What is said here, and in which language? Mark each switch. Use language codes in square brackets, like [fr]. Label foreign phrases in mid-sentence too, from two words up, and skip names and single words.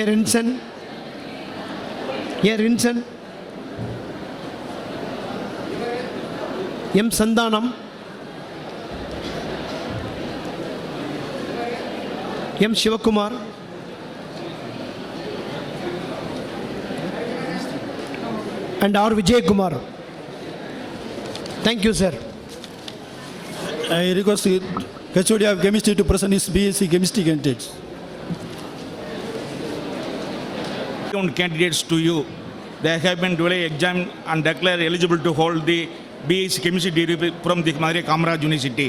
[en] Rinson, M. Sandanam, M. Shivakumar, and R. Vijay Kumar. Thank you, sir. I request HOD of Chemistry to present his BSc Chemistry candidates. Candidates to you. They have been duly examined and declared eligible to hold the BSc Chemistry degree from the Madurai Kamaraj University.